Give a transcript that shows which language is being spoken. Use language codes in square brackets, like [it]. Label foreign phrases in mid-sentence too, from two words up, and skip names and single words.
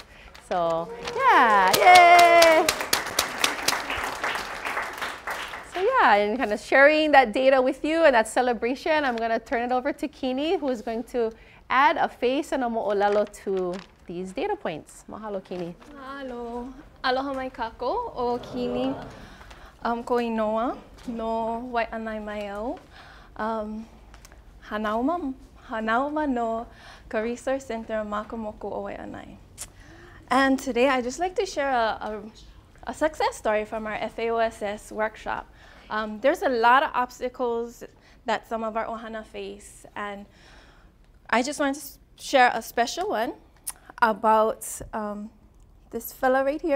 [en] So, yeah, yay! So yeah, and kind of sharing that data with you and that celebration, I'm going to turn it over to Kini, who is going to add a face and a mo'olelo to these data points. [haw] Mahalo, Kini. Mahalo. Aloha mai kako o Kini ko inoa no Wai'anae mai au. Hanauma no ka Resource Center Makamoku o Wai'anae. [en] And today I'd just like to share a success story from our FAOSS workshop. There's a lot of obstacles that some of our ohana face, and I just want to share a special one about this fella right here.